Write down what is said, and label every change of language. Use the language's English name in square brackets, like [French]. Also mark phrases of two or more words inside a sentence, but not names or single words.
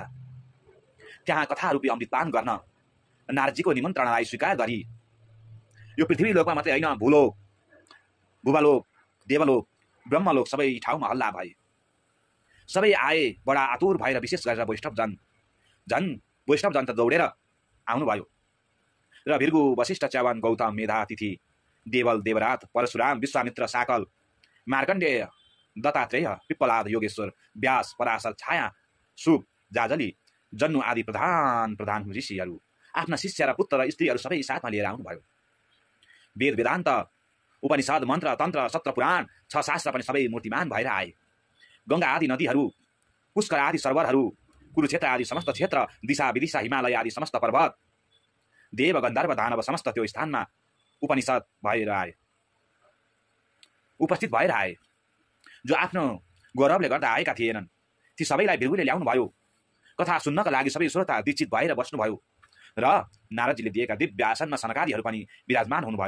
[Nepali] त्यहाँ कथा रूपी अमृतपान गर्न नारदजीको निमन्त्रणालाई स्वीकार गरी यो पृथ्वी लोकमा मात्रै होइन, भूलोक, भूवालोक, देवलोक, ब्रह्मलोक सबै ठाउँमा हल्ला भए। सबै आए बडा आतुर भएर, विशेष गरेर वैष्णवजन त दौडेर आउनुभयो र भृगु, वशिष्ठ, च्यवन, गौतम, मेधा, तिथि, देवल, देवरात, परशुराम, विश्वामित्र, साकल, मार्कण्डेय, दत्तात्रेय, पिप्पलाद, योगेश्वर, व्यास, पराशर, छाया, सुक, जाजली, जन्नु आदि प्रधान ऋषिहरू आफ्ना शिष्य र पुत्र र स्त्रीहरू सबै साथमा लिएर आउनुभयो। वेद वेदान्त, उपनिषद, मन्त्र, तन्त्र, सत्र, पुराण, 6 शास्त्र पनि सबै मूर्तिमान भएर आए। गङ्गा आदि नदीहरू, पुष्कर आदि सरोवरहरू, कुरुक्षेत्र आदि समस्त क्षेत्र, दिशा विदिशा, हिमालय आदि समस्त पर्वत, देव गन्धर्व दानव समस्त त्यो स्थानमा उपनिषद उपस्थित भएर आए। जो आफ्नो गौरवले गर्दा आएका थिएनन् ती सबैलाई भृगुले ल्याउनु भयो। कथा सुन्नका लागि सबै श्रोता दीक्षित भएर बस्नुभयो र नारदजीले दिएका दिव्य आसनमा सनकादिहरू पनि विराजमान हुनुभयो।